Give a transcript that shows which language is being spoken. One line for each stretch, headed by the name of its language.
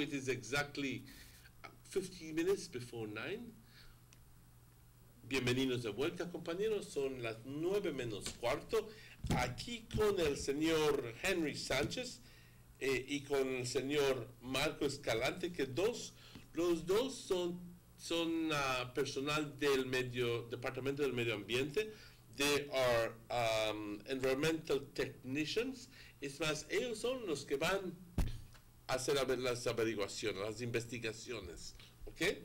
English: It is exactly 50 minutes before 9.
Spanish: Bienvenidos de vuelta, compañeros. Son las 9 menos cuarto. Aquí con el señor Henry Sánchez y con el señor Marco Escalante, que los dos son personal del Departamento del Medio Ambiente.
English: They are environmental technicians.
Spanish: Es más, ellos son los que van a hacer las averiguaciones, las investigaciones, ¿ok?